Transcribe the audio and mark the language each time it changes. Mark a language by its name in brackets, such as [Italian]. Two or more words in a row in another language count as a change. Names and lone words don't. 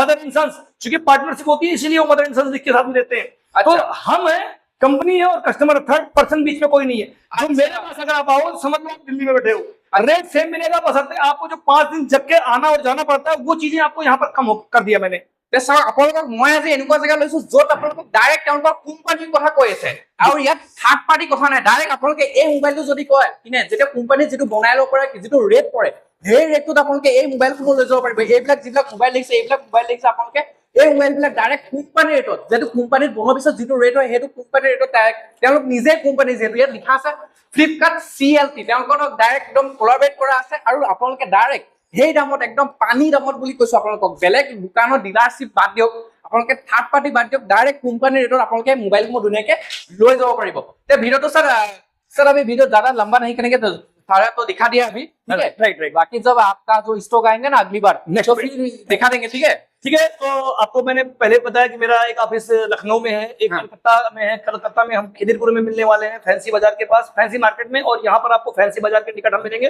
[Hindi] मदर इंसंस, क्योंकि पार्टनरशिप होती है इसीलिए वो मदर इंसंस लिख के साथ में देते हैं। अच्छा। तो हम है, कंपनी है और कस्टमर, [English] 3rd person [Hindi] बीच में कोई नहीं है। जो अच्छा। मेरे पास अगर आप आओ समझ लो आप दिल्ली में बैठे हो, [English] rate same [Hindi] मिलेगा, बस आपको जो 5 दिन जग के आना और जाना पड़ता है वो चीजें आपको यहाँ पर कम कर दिया मैंने। [Assamese] চাওক আপোনালোকক মই আজি এনেকুৱা জেগা লৈছো য'ত আপোনালোকক ডাইৰেক্ট তেওঁলোকৰ কোম্পানীৰ কথা কৈ আছে আৰু ইয়াত [English] third party [Assamese] কথা নাই। ডাইৰেক্ট আপোনালোকে এই মোবাইলটো যদি কয় কিনে, যেতিয়া কোম্পানী যিটো বনাই ল'ব পাৰে, যিটো ৰেট পৰে সেই ৰেটটোত আপোনালোকে এই মোবাইলসমূহ লৈ যাব পাৰিব। এইবিলাক যিবিলাক মোবাইল দেখিছে আপোনালোকে এই মোবাইলবিলাক ডাইৰেক্ট কোম্পানীৰ ৰেটত, যিহেতু কোম্পানীত বনোৱাৰ পিছত যিটো ৰেট হয় সেইটো কোম্পানীৰ ৰেটত ডাইৰেক্ট তেওঁলোক নিজে কোম্পানী, যিহেতু ইয়াত লিখা আছে ফ্লিপকাৰ্ট CLT, তেওঁলোকৰ ডাইৰেক্ট একদম কোলাবৰেট কৰা আছে আৰু আপোনালোকে ডাইৰেক্ট সেই দামত একদম পানী দামত বুলি কৈছো আপোনালোকক। বেলেগ দোকানৰ ডিলাৰশ্বিপ বাদ দিয়ক, আপোনালোকে [English] third party [Assamese] বাদ দিয়ক, ডাইৰেক্ট কোম্পানীৰ ৰেটত আপোনালোকে মোবাইলসমূহ ধুনীয়াকৈ লৈ যাব পাৰিব। তে ভিডিঅ'টো [Hindi] सर अभी वीडियो ज्यादा लंबा नहीं करेंगे, तो सारा तो दिखा दिया अभी, ठीक है? राइट। बाकी जब आपका जो स्टॉक आएंगे ना अगली बार तो फिर दिखा देंगे, ठीक है? ठीक है, तो आपको मैंने पहले बताया कि मेरा एक ऑफिस लखनऊ में है, एक हाँ। कलकत्ता में है। कलकत्ता में हम खिदिरपुर में मिलने वाले हैं, फैंसी बाजार के पास, फैंसी मार्केट में, और यहाँ पर आपको फैंसी बाजार के निकट हम मिलेंगे।